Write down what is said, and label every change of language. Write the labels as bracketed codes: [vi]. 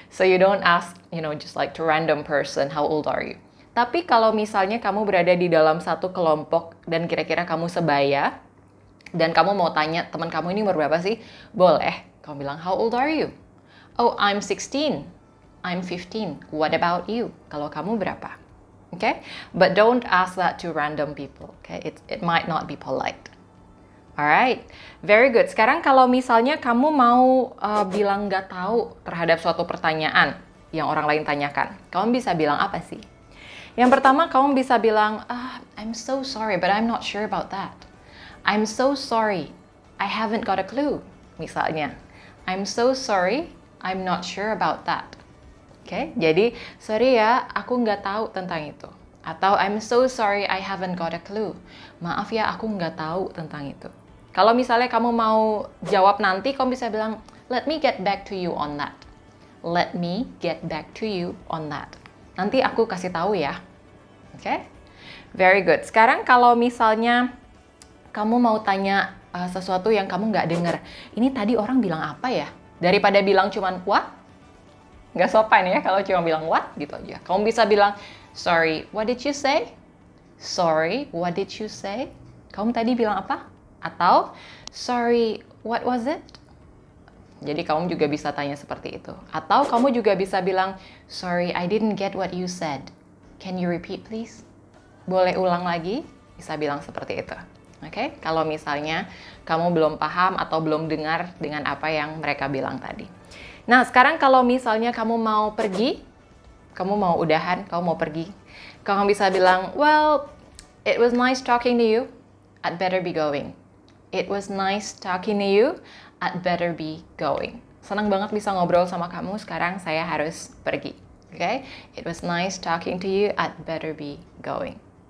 [en] So you don't ask, just like to random person, how old are you? [id] Tapi kalau misalnya kamu berada di dalam satu kelompok dan kira-kira kamu sebaya, dan kamu mau tanya teman kamu ini umur berapa sih? Boleh. Kamu bilang, [en] how old are you? Oh, I'm 16. I'm 15. What about you? [id] Kalau kamu berapa? [en] Okay? But don't ask that to random people. Okay? It might not be polite. Alright, very good. [id] Sekarang kalau misalnya kamu mau bilang nggak tahu terhadap suatu pertanyaan yang orang lain tanyakan, kamu bisa bilang apa sih? Yang pertama, kamu bisa bilang, [en] I'm so sorry, but I'm not sure about that. I'm so sorry, I haven't got a clue. Misalnya, I'm so sorry, I'm not sure about that. [id] Oke, jadi sorry ya, aku nggak tahu tentang itu. [en] Atau I'm so sorry, I haven't got a clue. [id] Maaf ya, aku nggak tahu tentang itu. Kalau misalnya kamu mau jawab nanti, kamu bisa bilang, [en] let me get back to you on that. Let me get back to you on that. [id] Nanti aku kasih tahu ya. Oke? [en] Very good. [id] Sekarang kalau misalnya kamu mau tanya sesuatu yang kamu nggak dengar. Ini tadi orang bilang apa ya? Daripada bilang cuman, what? Nggak sopan ya kalau cuma bilang what gitu aja. Kamu bisa bilang, [en] sorry, what did you say? Sorry, what did you say? [id] Kamu tadi bilang apa? [en] Atau, sorry, what was it? [id] Jadi kamu juga bisa tanya seperti itu. Atau kamu juga bisa bilang, [en] sorry, I didn't get what you said. Can you repeat please? [id] Boleh ulang lagi? Bisa bilang seperti itu. Oke? Kalau misalnya kamu belum paham atau belum dengar dengan apa yang mereka bilang tadi. Nah, sekarang kalau misalnya kamu mau pergi, kamu mau udahan, kamu mau pergi, kamu bisa bilang, [en] well, it was nice talking to you, I'd better be going. It was nice talking to you, I'd better be going. [id] Senang banget bisa ngobrol sama kamu, sekarang saya harus pergi. [en] Okay? It was nice talking to you, I'd better be going.